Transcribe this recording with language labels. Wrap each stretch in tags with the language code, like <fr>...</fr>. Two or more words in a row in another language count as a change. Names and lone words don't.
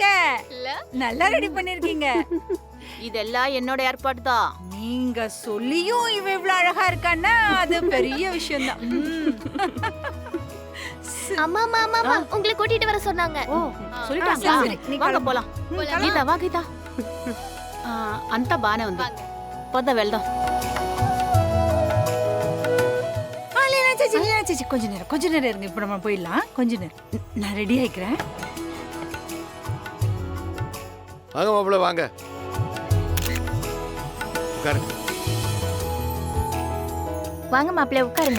<ta>நல்லா ரெடி பண்ணிருக்கீங்க. இதெல்லாம் என்னோட ஏற்பாடு தான். நீங்க சொல்லியும் இவ இவ்வளவு அழகா இருக்கான்னா அது பெரிய விஷயம் தான். அம்மா மாமா உங்களை கூட்டிட்டு வர சொன்னாங்க. ஓ சொல்லிட்டாங்க. சரி, நீ வாங்க கிளம்பு. போலாம்.</ta> <te>గీత వా గీత. అంతా బానే ఉంది. పద వెళ్దాం.</te> <ta>கொஞ்ச நேரம் இருங்க. இப்ப நம்ம போயிடலாம். கொஞ்ச நேரம் நான் ரெடி ஆயிக்கிறேன். வாங்க மாப்பிள்ள வாங்க. உட்காருங்க. வாங்க மாப்பிள்ளை உட்காருங்க.</ta>